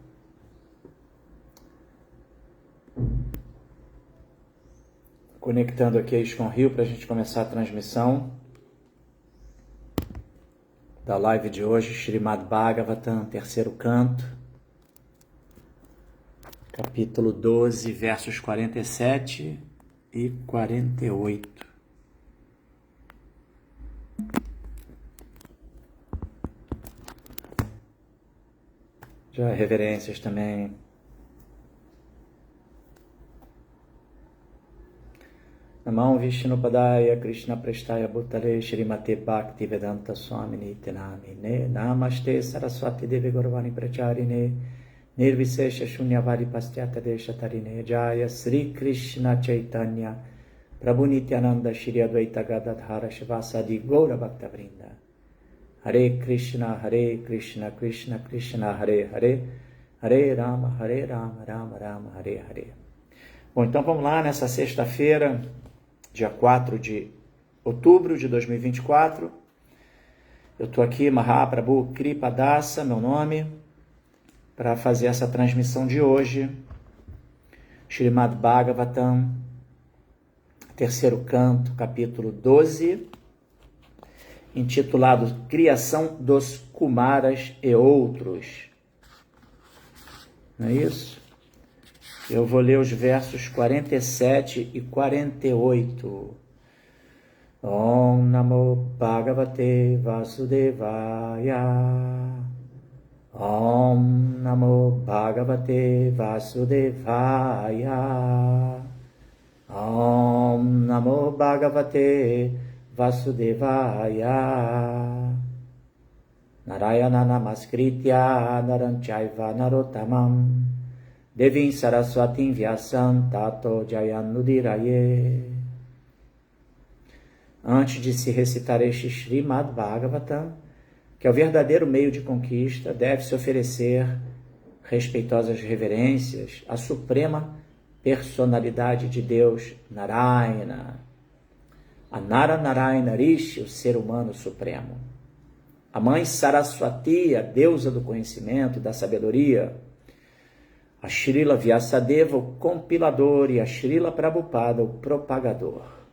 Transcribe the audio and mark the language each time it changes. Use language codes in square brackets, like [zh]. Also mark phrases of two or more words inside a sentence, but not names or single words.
[pt] Conectando aqui a ISKCON Rio para a gente começar a transmissão da live de hoje, Srimad Bhagavatam, terceiro canto, capítulo 12, versos 47 e 48. Já reverências também. [sa] नमः विष्णुपादाय कृष्ण प्रेष्ठाय भूतले श्रीमते भक्ति वेदान्त स्वामिने तेनामिने नमस्ते सरस्वती देवि गौरवाणी प्रचारिणे निर्विशेष शून्यवादि पाश्चात्य देशतारिणे जय श्री कृष्ण चैतन्य प्रभु नित्यानन्द श्री अद्वैत गदाधर श्रीवासादि गौर भक्त वृन्द हरे कृष्ण कृष्ण कृष्ण हरे हरे हरे राम राम राम हरे हरे. [pt] Bom, então vamos lá nessa sexta-feira, dia 4 de outubro de 2024. Eu estou aqui, Mahaprabhu Kripadasa, meu nome, para fazer essa transmissão de hoje. Srimad Bhagavatam, terceiro canto, capítulo 12, intitulado Criação dos Kumaras e Outros. Não é isso? Eu vou ler os versos 47 e 48. [sa] ॐ नमो भगवते वासुदेवाय. ॐ नमो भगवते वासुदेवाय. ॐ नमो भगवते वासुदेवाय. नारायणं नमस्कृत्य नरं चैव नरोत्तमम् देवीं सरस्वतीं व्यासं ततो जयमुदीरये. [pt] Antes de se recitar este Srimad Bhagavatam, que é o verdadeiro meio de conquista, deve-se oferecer respeitosas reverências à suprema personalidade de Deus, Narayana, a Narayana Rishi, o ser humano supremo, a mãe Saraswati, a deusa do conhecimento e da sabedoria, a Srila Vyasadeva, o compilador, e a Srila Prabhupada, o propagador.